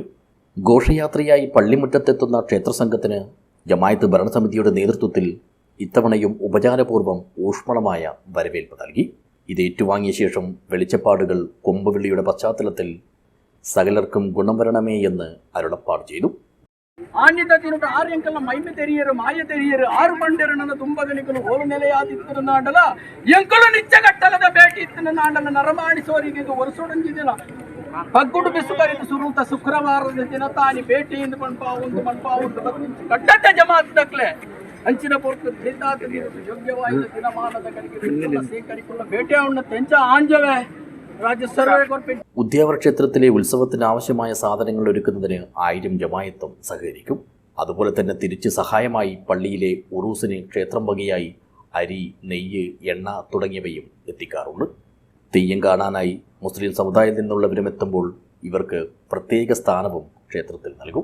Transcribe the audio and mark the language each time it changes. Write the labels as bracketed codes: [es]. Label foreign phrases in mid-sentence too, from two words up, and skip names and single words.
[ml] ഘോഷയാത്രയായി പള്ളിമുറ്റത്തെത്തുന്ന ക്ഷേത്രസംഘത്തിന് ജമായത്ത് ഭരണസമിതിയുടെ നേതൃത്വത്തിൽ ഇത്തവണയും ഉപചാരപൂർവ്വം ഊഷ്മളമായ വരവേൽപ്പ് നൽകി. ഇത് ഏറ്റുവാങ്ങിയ ശേഷം വെളിച്ചപ്പാടുകൾ കൊമ്പുവിളിയുടെ പശ്ചാത്തലത്തിൽ സകലർക്കും ഗുണം വരണമേ എന്ന് അരുളപ്പാട് ചെയ്തു. [tcy] ಆನ್ಯತೆ ಆರ್ಯಂಕಲ್ನ ಮೈಮೆ ತೆರಿಯರು ಮಾಯ ತೆರಿಯರು 6 ಬಂಡೆರನ ತುಂಬಗನಿಕಲು ಹೋಲು ನೆಲೆಯಾದಿತ್ತಿನ ನಾಂಡಲ ಎಂಕಲು ನಿಚ್ಚಗಟ್ಟಲದ ಭೇಟಿ ಇತ್ತಿನ ನಾಂಡಲ ನರಮಾಣಿಸೋರಿಗೆ ಇದು ವರ್ಷೊಡಂಜಿದಿನ ಪಗ್ಗುಡು ಬಿಸುಕರಿದು ಸುರುಂತ ಶುಕ್ರವಾರದ ದಿನ ತಾನಿ ಭೇಟಿಯಿಂದ ಒಂದು ಕಟ್ಟತ್ತೆ ಜಮಾತ್ ದಕ್ಲೆ ಅಂಚಿನ ಪೊರ್ತು ಧೀತಾತ ಯೋಗ್ಯವಾದ ದಿನಮಾನದ ಕಡೆಗೆ ಸೇಕರಿಕೊಳ್ಳ ಭೇಟಿಯಾವಣ್ಣ ತೆಂಚ ಆಂಜವೇ [ml] ഉദ്യാവര ക്ഷേത്രത്തിലെ ഉത്സവത്തിന് ആവശ്യമായ സാധനങ്ങൾ ഒരുക്കുന്നതിന് 1000 ജമായത്തും സഹകരിക്കും. അതുപോലെ തന്നെ തിരിച്ച് സഹായമായി പള്ളിയിലെ ഉറൂസിന് ക്ഷേത്രം വകയായി അരി, നെയ്യ്, എണ്ണ തുടങ്ങിയവയും എത്തിക്കാറുണ്ട്. തെയ്യം കാണാനായി മുസ്ലിം സമുദായത്തിൽ നിന്നുള്ളവരും എത്തുമ്പോൾ ഇവർക്ക് പ്രത്യേക സ്ഥാനവും ക്ഷേത്രത്തിൽ നൽകും.